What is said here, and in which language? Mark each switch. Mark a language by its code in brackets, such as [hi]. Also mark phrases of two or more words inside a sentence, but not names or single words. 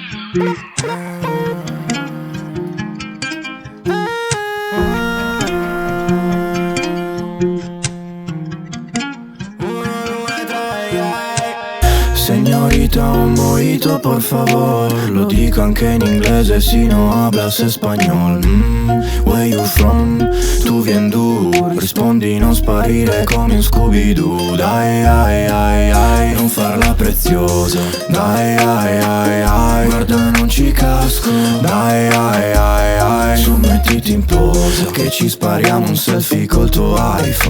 [es] Señorita, un mojito por favor. [it] Lo dico anche in inglese, [es] si no hablas español. [en] Where you from? [fr] Tu vien du. [it] Rispondi, non sparire come in Scooby-Doo. Dai, ai, ai, ai, non farla preziosa. Dai, ai, ai, ai, guarda non ci casco. Dai, ai, ai, ai, su mettiti in posa, che ci spariamo un selfie col tuo iPhone.